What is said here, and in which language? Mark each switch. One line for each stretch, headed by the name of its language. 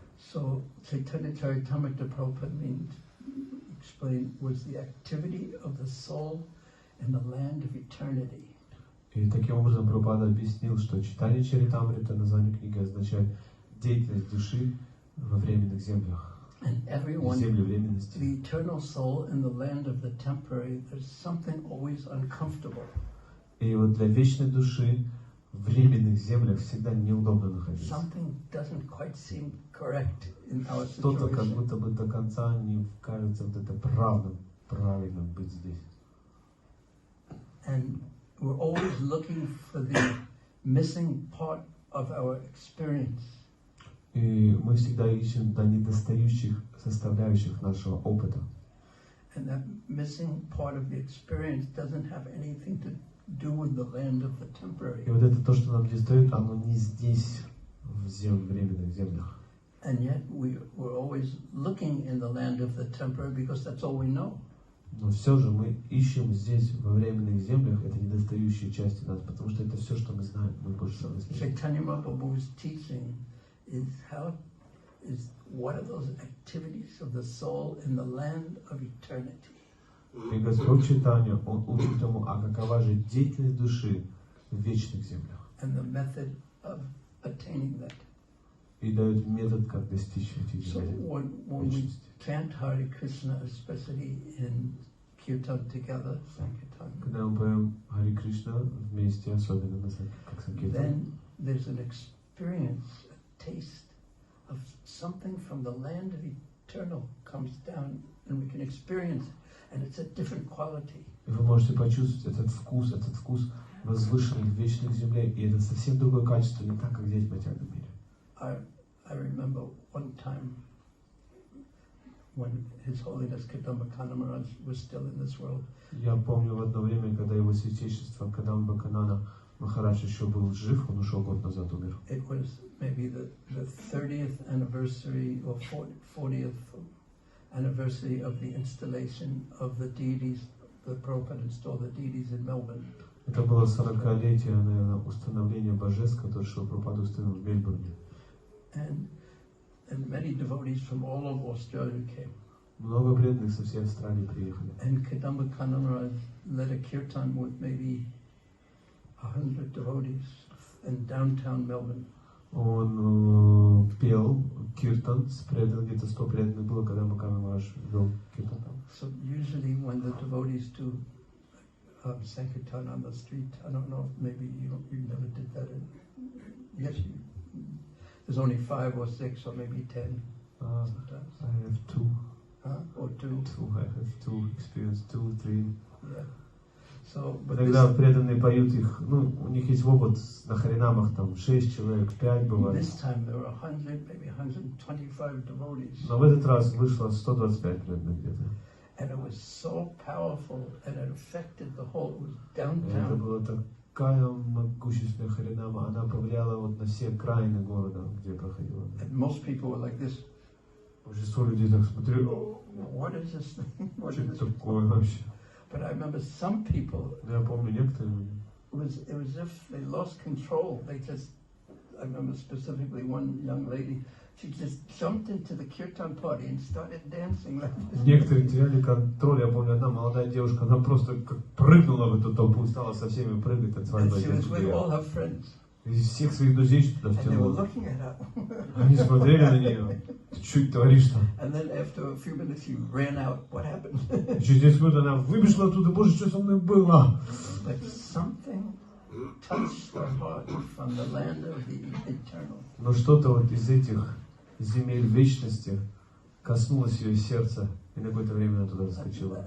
English: So Chaitanya Charitamrita Prabhupada means explain was the activity of the soul in the land of eternity.
Russian: И таким образом Прабхупада объяснил, что читание Чаритамрита, название книги, означает деятельность души во временных землях.
English: And everyone,
Russian: Земли временности.
English: the eternal soul in the land of the temporary, there's something always uncomfortable.
Russian: И вот для вечной души в временных землях всегда неудобно находиться.
English: Something doesn't quite seem correct in our
Russian: Что-то как
English: situation.
Russian: будто бы до конца не кажется вот это правильно быть здесь.
English: And we're always looking for the missing part of our experience.
Russian: И мы всегда ищем до недостающих составляющих нашего опыта.
English: And that missing part of the experience doesn't have anything to do with the land of the temporary.
Russian: И вот это то, что нам недостает, оно не здесь, в временных землях.
English: And yet we're always looking in the land of the temporary because that's all we know.
Russian: Но все же мы ищем здесь, во временных землях, это недостающие части нас, потому что это все, что мы знаем, мы больше не знаем.
English: Chaitanya Mahaprabhu's teaching is what are those activities of the soul in the land of eternity.
Russian: И Господь читания, Он учит тому, а какова же деятельность души в вечных землях.
English: And the method of attaining that.
Russian: И дает метод, как достичь этих
English: So
Russian: земель.
English: when we chant Hare Krishna, especially in kirtan together, Sankirtan,
Russian: Когда мы поем Харе Кришна вместе, особенно как Санкиртан,
English: then there's an experience, a taste of something from the land of eternal comes down and we can experience it, and it's a different quality.
Russian: и вы можете почувствовать этот вкус возвышенных вечных землей, и это совсем другое качество, не так, как здесь в материальном мире.
English: I remember one time when His Holiness Kadamba Kanana Maharaj was still in this world.
Russian: Я помню в одно время, когда его святейшество Кадамба Канана Махарадж еще был жив, он ушел год назад, умер.
English: It was maybe the 30th anniversary or 40th anniversary of the installation of the deities. The Prabhupada installed the deities in Melbourne.
Russian: Это было 40-летие, наверное, установления божеств, которые Srila Prabhupada установил в Мельбурне.
English: And many devotees from all over Australia came.
Russian: Много преданных со всей Австралии приехали.
English: And Kadamba Kanana Maharaj led a kirtan with maybe 100 devotees in downtown Melbourne.
Russian: Он пел киртан с преданным, где-то 100 преданных было, когда Бхуриджан Праху вел киртан там.
English: So usually when the devotees do Sankirtan on the street, I don't know, maybe you never did that. Yes, there's only 5 or 6 or maybe 10 sometimes. I have 2. Or 2. I have 2 experience, 2, 3. Yeah. So, but
Russian: Когда преданные поют их, ну, у них есть опыт на харинамах, там 6 человек, 5 бывает.
English: This time there were 100, maybe 125 devotees.
Russian: Но в этот раз вышло 125 преданных где-то.
English: And it was so powerful, and it affected the whole. It was
Russian: Это
English: downtown.
Russian: была такая могущественная харинама, она повлияла вот на все окраины города, где проходила.
English: And most people were like this.
Russian: Большинство людей так смотрели,
English: What is this thing? What
Russian: что
English: is
Russian: это
English: this?
Russian: такое вообще?
English: But I remember some people.
Russian: Я помню некоторые люди.
English: It was as if they lost control. They just. I remember specifically one young lady. She just jumped into the kirtan party and started dancing like this.
Russian: Некоторые теряли контроль. Я помню, одна молодая девушка, она просто как прыгнула в эту толпу и стала со всеми прыгать, танцевать.
English: And she was with all her friends.
Russian: Из всех своих друзей что-то
English: And they were
Russian: втянула.
English: looking at her.
Russian: Они смотрели на нее. Ты что это творишь-то?
English: And then after a few minutes, she ran out. What happened?
Russian: Через 10 минут она выбежала оттуда. Боже, что со мной было?
English: But something touched her heart from the land of the eternal.
Russian: Но что-то вот из этих земель вечности коснулось ее сердца, и на какое-то время она туда заскочила.